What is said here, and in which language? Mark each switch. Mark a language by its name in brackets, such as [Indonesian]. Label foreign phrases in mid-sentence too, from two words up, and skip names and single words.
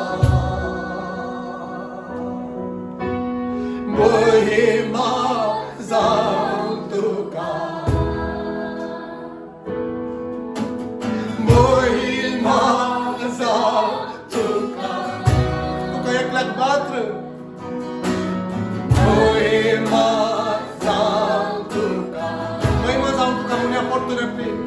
[Konkani] महिमा जाऊ तुका महिमा जाऊ तुका तुका एकल्याक मात्र महिमा जाऊ तुका महिमा जाऊ तुका म्हणून या पोर्तुगेज